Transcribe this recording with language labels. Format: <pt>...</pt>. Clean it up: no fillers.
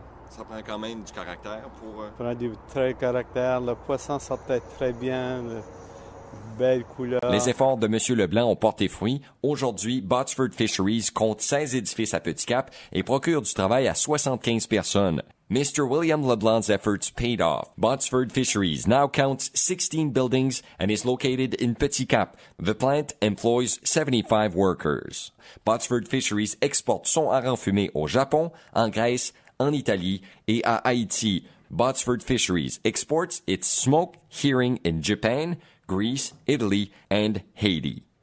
<fr>Ça prend quand même du caractère pour... Ça prend du très caractère. Le poisson sortait très bien. Belle couleur. Les efforts de M. Leblanc ont porté fruit. Aujourd'hui, Botsford Fisheries compte 16 édifices à Petit Cap et procure du travail à 75 personnes.</fr> <en>Mr. William Leblanc's efforts paid off. Botsford Fisheries now counts 16 buildings and is located in Petit Cap. The plant employs 75 workers.</en> <fr>Botsford Fisheries exporte son hareng fumé au Japon, en Grèce, en Italie et à Haïti.</fr> <en>Botsford Fisheries exports its smoked herring in Japan, Greece, Italy, and Haiti.</en>